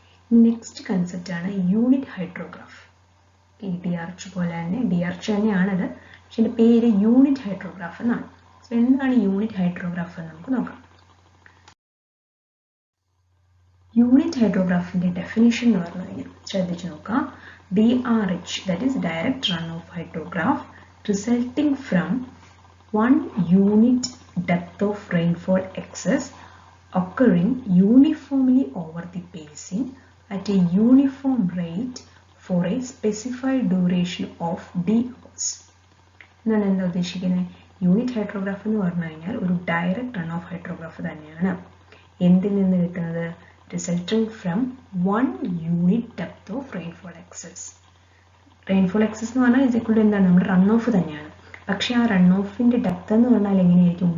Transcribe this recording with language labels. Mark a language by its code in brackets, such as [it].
[ml] Next കൺസെപ്റ്റാണ് unit hydrograph. ഈ DRH പോലെ തന്നെ, DRH തന്നെയാണത്, പക്ഷെ എൻ്റെ പേര് യൂണിറ്റ് ഹൈഡ്രോഗ്രാഫ് എന്നാണ്. സോ എന്താണ് യൂണിറ്റ് ഹൈഡ്രോഗ്രാഫ് എന്ന് നമുക്ക് നോക്കാം. യൂണിറ്റ് ഹൈഡ്രോഗ്രാഫിൻ്റെ ഡെഫിനിഷൻ എന്ന് പറഞ്ഞു കഴിഞ്ഞാൽ ശ്രദ്ധിച്ചു നോക്കാം. [en] DRH, that is direct runoff hydrograph, resulting from one unit depth of rainfall excess occurring uniformly over the basin at a uniform rate for a specified duration of d hours. [ml] എന്നാണ് എന്താ ഉദ്ദേശിക്കുന്നത്? Unit hydrograph എന്ന് പറഞ്ഞു കഴിഞ്ഞാൽ ഒരു direct run off hydrograph തന്നെയാണ്. എന്തിൽ നിന്ന് കിട്ടുന്നത്? [en] Resulting from one unit depth of rainfall excess. [ml] Rainfall excess എന്ന് പറഞ്ഞാൽ ഇതേക്കൂടെ എന്താണ്? നമ്മുടെ റൺ ഓഫ് തന്നെയാണ്. പക്ഷേ ആ റൺ ഓഫിൻ്റെ ഡെപ്ത് എന്ന് പറഞ്ഞാൽ എങ്ങനെയായിരിക്കും?